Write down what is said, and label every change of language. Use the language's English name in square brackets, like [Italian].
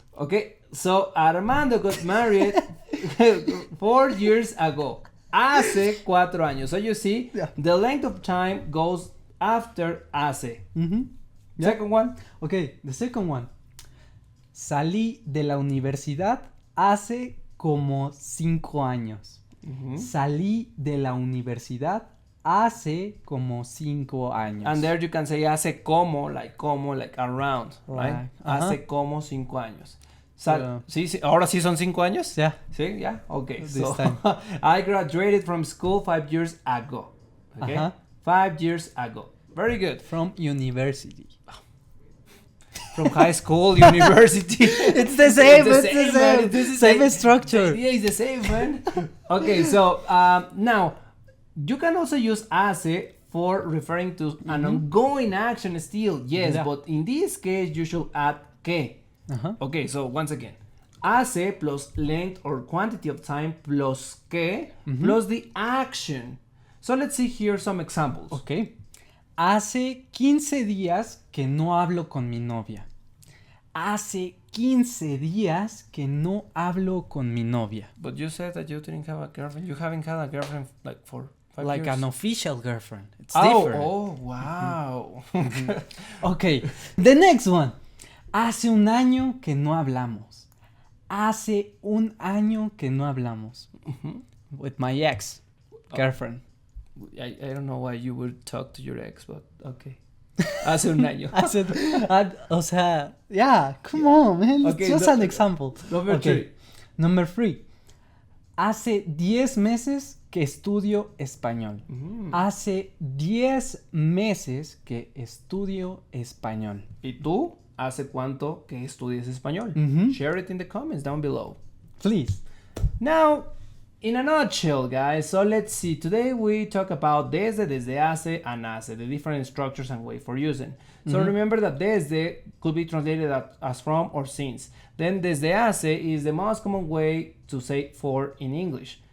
[English] Okay, so Armando got married 4 years ago. [Spanish] Hace 4 años. [English] So you see, the length of time goes after hace. Second one. Okay, the second one. [Spanish] Salí de la universidad hace como 5 años. Salí de la universidad hace como 5 años. [English] And there you can say hace como like around, right? [Spanish] Hace como 5 años. Sí, ahora sí son 5 años? [English] Yeah. Sí, yeah, okay. This So, time. I graduated from school 5 years ago. Okay? 5 years ago. Very good. From university. From high school, university. It's the same. It's the same. This is Same the structure. idea is the same, man. Okay, so now you can also use hace for referring to an ongoing action still. Yes, but in this case you should add que. Okay, so once again, hace plus length or quantity of time plus que plus the action. So let's see here some examples. Okay. [Spanish] Hace 15 días que no hablo con mi novia. Hace 15 días que no hablo con mi novia. [English] But you said that you didn't have a girlfriend. You haven't had a girlfriend like for 5 Like years. an official girlfriend. It's different. Oh, wow. Okay, the next one. [Spanish] Hace un año que no hablamos. Hace un año que no hablamos. [English] With my ex girlfriend. I don't know why you would talk to your ex, but okay. [Spanish] Hace un año. O sea, [English] yeah, come on, man. It's Okay, just an example. Number 3. Number 3. [Spanish] Hace 10 meses que estudio español. Hace 10 meses que estudio español. ¿Y tú? ¿Hace cuánto que estudias español? [English] Share it in the comments down below. Please. Now, in a nutshell, guys, so let's see. Today we talk about desde, hace, and hace, the different structures and way for using. So remember that desde could be translated as from or since. Then desde hace is the most common way to say for in English.